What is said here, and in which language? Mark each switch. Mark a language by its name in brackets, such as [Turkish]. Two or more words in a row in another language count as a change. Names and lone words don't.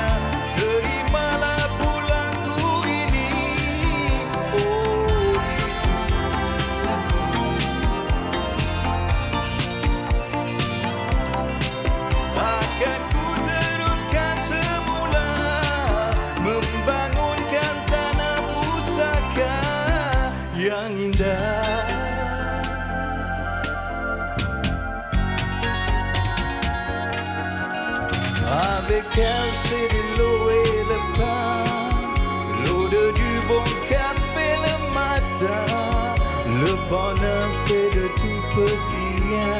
[Malay] Terimalah pulangku ini, oh akan ku teruskan semula, membangunkan tanah pusaka yang indah. [French] Avec elle, c'est de l'eau et le pain, l'eau de du bon café le matin, le bonheur fait de tout petit rien.